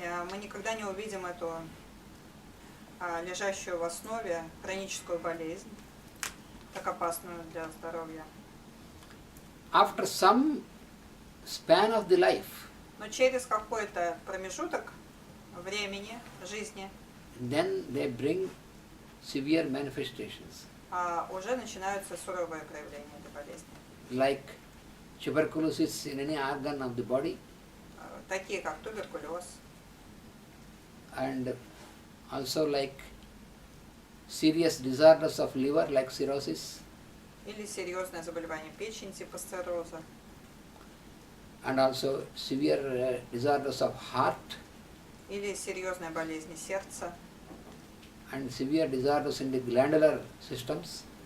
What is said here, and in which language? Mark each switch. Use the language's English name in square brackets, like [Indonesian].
[Russian] Мы никогда не увидим эту лежащую в основе хроническую болезнь, так опасную для здоровья. [English] After some span of the life, [Russian] Но через какой-то промежуток времени, жизни, [English] then they bring severe manifestations, [Russian] уже начинаются суровые проявления этой болезни. [English] like tuberculosis in any organ of the body, [Russian] Такие как туберкулез, [English] and also like serious disorders of liver like cirrhosis, [Russian] или серьезное заболевание печени типа цирроза, [English] and also severe disorders of heart [Russian] или серьезная болезнь сердца, [English] and severe disorders in the glandular systems,